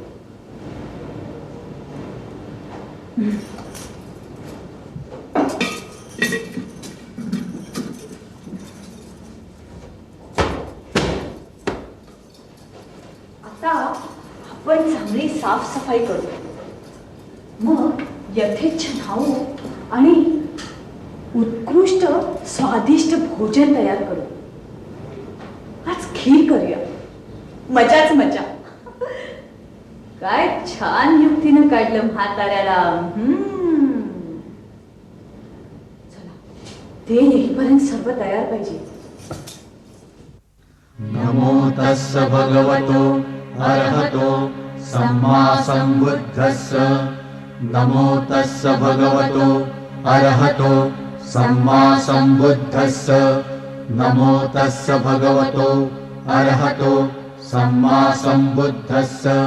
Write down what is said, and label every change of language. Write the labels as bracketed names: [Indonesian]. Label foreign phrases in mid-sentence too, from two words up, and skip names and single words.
[Marathi] आता आपण चांगली साफसफाई करू, मग यथेच्छ खाऊ आणि उत्कृष्ट स्वादिष्ट भोजन तयार करू. आज खीर करूया. मजाच मजा. काय छान युक्तीनं काढलं म्हाताऱ्याला. चला, ते येईपर्यंत सर्व तयार पाहिजे. [Pali] नमो तस्स भगवतो अरहतो सम्मा संबुद्धस्स. नमो तस्स भगवतो अरहतो सम्मा संबुद्धस्स. नमो तस्स भगवतो अरहतो सम्मा संबुद्धस्स.